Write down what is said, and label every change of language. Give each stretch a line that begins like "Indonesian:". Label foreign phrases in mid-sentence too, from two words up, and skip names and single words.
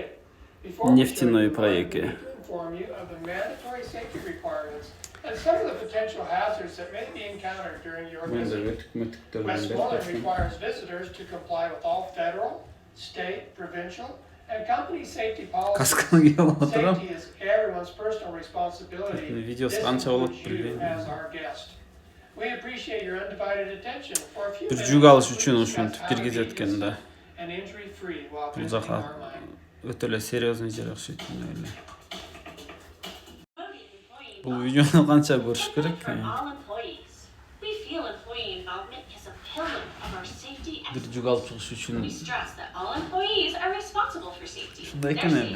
English: Before we show you
Russian: Нефтяной
English: the mine, we
Russian: проекте.
English: need to inform you of the mandatory safety requirements and some of the potential hazards that may be encountered during your
Kyrgyz: Мен де
English: visit.
Kyrgyz: өтүк
English: Westmoreland requires visitors to comply with all federal, state, provincial, and company safety policies.
Kazakh: Касканы киіп отырам.
English: Safety is everyone's personal responsibility.
Kazakh: Видеосы
English: This
Kazakh: қанша болады
English: includes you
Kazakh: білмеймін.
English: as our guest. We appreciate your undivided attention for a few
Kazakh: Бір
English: minutes.
Kyrgyz: жүк алыш үчүн
English: Please
Kyrgyz: ушунтип
English: discuss how to be
Kyrgyz: киргизет экен да.
English: innocent and injury-free while
Kyrgyz: Бул
English: visiting
Kyrgyz: жака
English: our mine.
Kyrgyz: өтө эле серьезный жер окшойт мен ойлойм. Бул видеону канча көрүш керек? Бир жүк алып чыгыш үчүн ушундай экен эми.